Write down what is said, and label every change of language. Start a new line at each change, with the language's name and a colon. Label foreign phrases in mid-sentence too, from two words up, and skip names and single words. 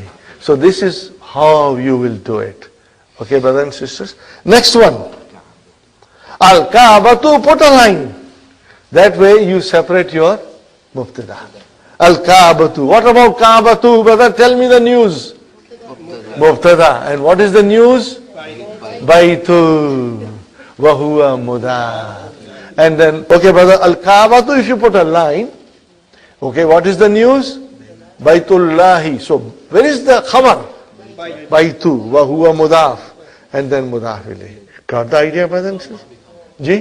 English: So this is how you will do it. Okay, brothers and sisters? Next one. Al-Kaabatu, put a line. That way you separate your mubtada. Al-Kaabatu. What about Kaabatu, brother? Tell me the news. Mubtada. And what is the news?
Arabic: بيت. وهو مضاف.
English: And then, okay, brother, Al-Kaabatu, if you put a line, okay, what is the news? Baitullahi. So, where is the khabar? Baitu,
Arabic: وهو مضاف.
English: And then
Arabic: مضاف إليه.
English: Got the idea, brothers and sisters?
Hindi: Ji?